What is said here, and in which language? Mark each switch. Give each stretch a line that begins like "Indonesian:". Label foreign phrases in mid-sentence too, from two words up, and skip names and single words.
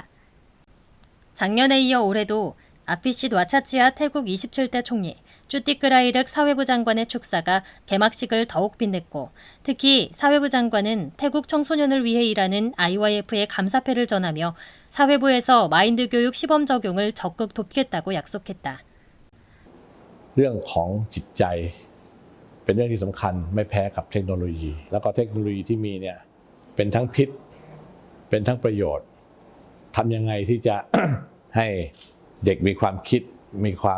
Korean: 작년에 이어 올해도 아피싯 와차치아 태국 27대 총리, 쭈띠끄라이륵 사회부 장관의 축사가 개막식을 더욱 빛냈고 특히 사회부 장관은 태국 청소년을 위해 일하는 IYF의 감사패를 전하며 사회부에서 마인드 교육 시범 적용을 적극 돕겠다고 약속했다.
Thai: เรื่องของจิตใจเป็นเรื่องที่สำคัญไม่แพ้กับเทคโนโลยี แล้วก็เทคโนโลยีที่มีเนี่ยเป็นทั้งพิษเป็นทั้งประโยชน์ทำยังไงที่จะ ให้เด็กมีความคิดมีความ